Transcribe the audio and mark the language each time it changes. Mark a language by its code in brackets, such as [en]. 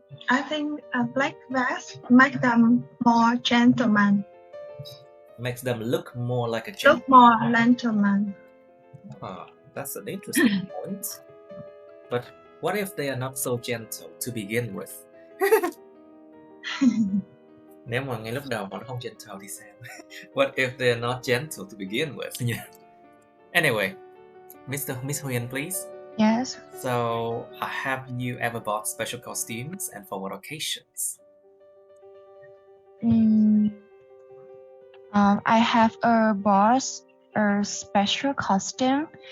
[en] I think a black vest makes them more gentleman. Makes them look more like a gentleman. Look more gentleman. That's an interesting point. But what if they are not so gentle to begin with? [vi] Nếu mà ngay lúc đầu họ không gentle thì sao? [en] What if they are not gentle to begin with? Yeah. Anyway, Miss Huyên, please. Yes. So, have you ever bought special costumes, and for what occasions? I have bought a special costume.